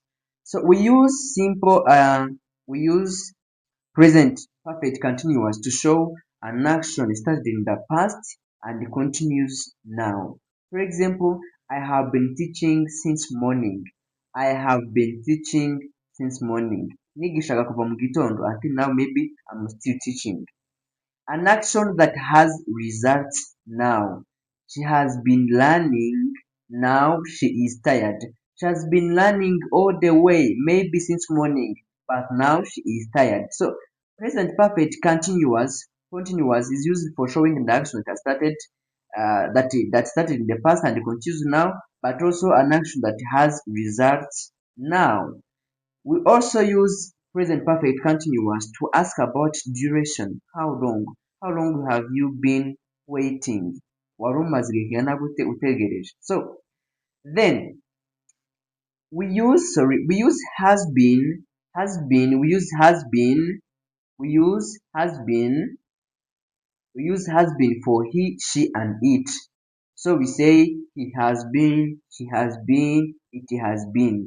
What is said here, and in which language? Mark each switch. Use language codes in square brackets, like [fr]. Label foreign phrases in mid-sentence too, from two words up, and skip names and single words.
[en] So we use present perfect continuous to show an action started in the past and continues now. For example, I have been teaching since morning. I have been teaching since morning. [rw] Nigishaga kuva mu gitondo [en] until now maybe I'm still teaching. An action that has results now. She has been learning, now she is tired. She has been learning all the way, maybe since morning, but now she is tired. So present perfect continuous is used for showing the action that started that started in the past and continues now, but also an action that has results now. We also use present perfect continuous to ask about duration. How long? How long have you been waiting? [rw] Wari umaze igihe kingana gute utegereje? [en] So then we use has been, we use has been, we use has been for he, she, and it. So we say he has been, she has been, it has been.